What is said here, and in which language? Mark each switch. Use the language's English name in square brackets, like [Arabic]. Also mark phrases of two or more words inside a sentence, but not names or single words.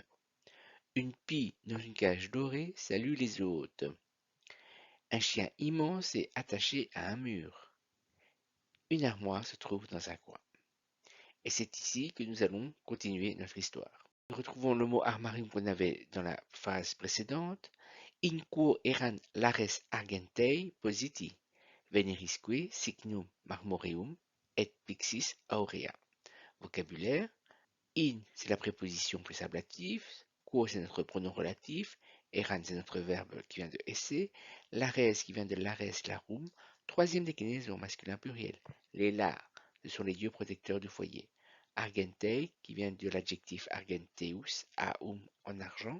[French] Une pie dans une cage dorée salue les hôtes. Un chien immense est attaché à un mur. Une armoire se trouve dans un coin. Et c'est ici que nous allons continuer notre histoire. Nous retrouvons le mot armarium qu'on avait dans la phase précédente. [Latin] In quo eran lares argentei positi, venerisque signum marmoreum et pixis aurea. [French] Vocabulaire. In, c'est la préposition plus ablative. Quo, c'est notre pronom relatif. Eran, c'est notre verbe qui vient de esse. Lares, qui vient de [Latin] lares larum. [French] Troisième déclinaison masculin pluriel. Les lars, ce sont les dieux protecteurs du foyer. Argentei, qui vient de l'adjectif [Latin] argenteus, aum [French] en argent.